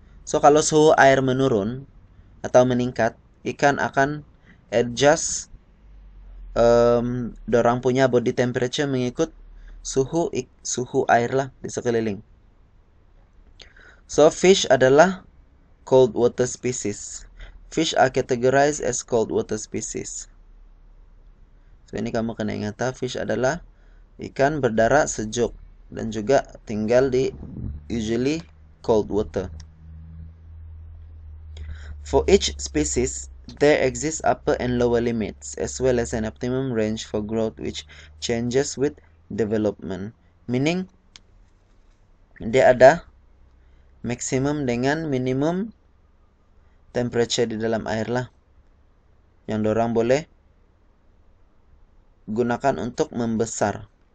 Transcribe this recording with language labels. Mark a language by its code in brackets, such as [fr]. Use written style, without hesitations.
[ms] So kalau suhu air menurun atau meningkat, ikan akan adjust dorang punya body temperature mengikut suhu air lah di sekeliling. So fish adalah cold water species. [en] Fish are categorized as cold water species. [ms] So ini kamu kena ingat, fish adalah ikan berdarah sejuk dan juga tinggal di [en] usually cold water. For each species, there exists upper and lower limits, as well as an optimum range for growth which changes with development. [ms] Meaning, dia ada maksimum dengan minimum temperature di dalam air lah, yang dorang boleh gunakan untuk membesar.